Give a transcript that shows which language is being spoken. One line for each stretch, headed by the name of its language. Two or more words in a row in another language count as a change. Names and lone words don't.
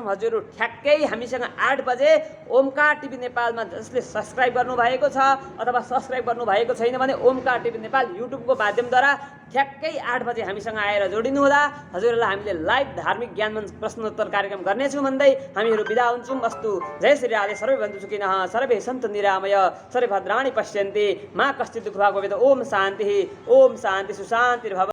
Nepali: हजुरहरू ठ्याक्कै हामीसँग 8 बजे ओमकार टिभी नेपालमा जसले सब्सक्राइब गर्नुभएको छ अथवा सब्सक्राइब गर्नुभएको छैन भने ओमकार टिभी नेपाल युट्युबको माध्यमद्वारा ठ्याक्कै 8 बजे हामीसँग आएर जोडिनुहोला। हजुरहरूलाई हामीले लाइभ धार्मिक ज्ञान मञ्च प्रश्नोत्तर कार्यक्रम गर्नेछौँ भन्दै हामीहरू बिदा हुन्छौँ। अस्तु जय श्री राधे।
Sanskrit: सर्वे बन्धु सुखिनः, सर्वे सन्तु निरामय, सर्वे भद्राणि पश्यन्ति, मा कश्चित् दुःखभाग् भवेत्। ओम शान्तिः, ओम शान्ति सुशान्तिर्भवतु।